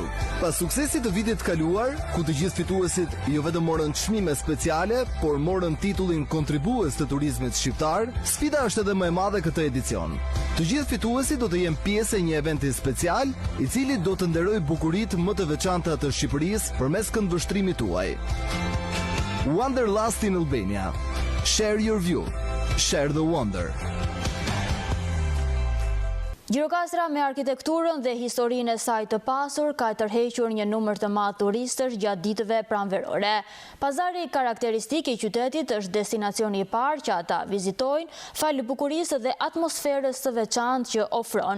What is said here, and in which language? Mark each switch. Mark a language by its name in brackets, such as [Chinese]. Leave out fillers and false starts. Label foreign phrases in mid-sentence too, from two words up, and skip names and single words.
[Albanian] Pas suksesit të vitit kaluar, ku të gjithë fituesit jo vetëm morën çmime speciale, por morën titullin kontribues të turizmit shqiptar, sfida është edhe më e madhe këtë edicion. Të gjithë fituesit do të jenë pjesë e një eventi special, i cili do të nderojë bukuritë më të veçanta të Shqipërisë përmes këndvështrimit tuaj. [English] Wanderlust in Albania. Share your view. Share the wonder. [Albanian] Gjirokastra me arkitekturën dhe historinë e saj të pasur ka tërhequr një numër të madh turistësh gjatë ditëve pranverore. Pazari karakteristik i qytetit është destinacioni i parë që ata vizitojnë falë bukurisë dhe atmosferës së veçantë që ofron.